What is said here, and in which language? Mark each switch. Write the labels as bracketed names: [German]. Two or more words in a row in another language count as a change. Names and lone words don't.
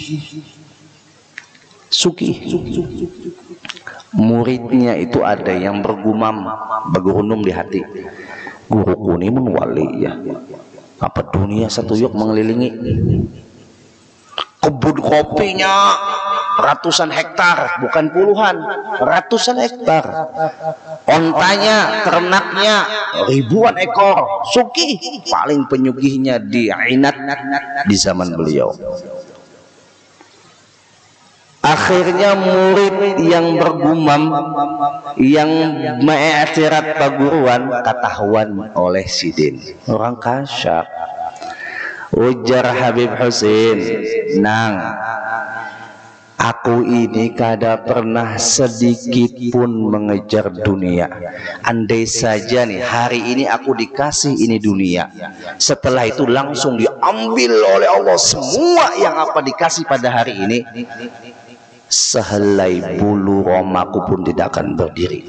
[Indonesian] Muridnya itu ada yang bergumam, bergurunum di hati, guruku ini pun wali ya, apa dunia satu yuk mengelilingi. Kebun kopinya ratusan hektar, bukan puluhan, ratusan hektar. Ontanya, ternaknya ribuan ekor. Sugih, paling penyugihnya di Ainat di zaman beliau. Akhirnya murid yang bergumam, yang mengiktirat perguruan, ketahuan oleh sidin. [Banjar] Orang kasyak. Ujar Habib Husin, nang, aku ini kada pernah sedikit pun mengejar dunia. [Indonesian] Andai saja nih hari ini aku dikasih ini dunia, setelah itu langsung diambil oleh Allah semua yang apa dikasih pada hari ini, sehelai bulu romaku pun tidak akan berdiri.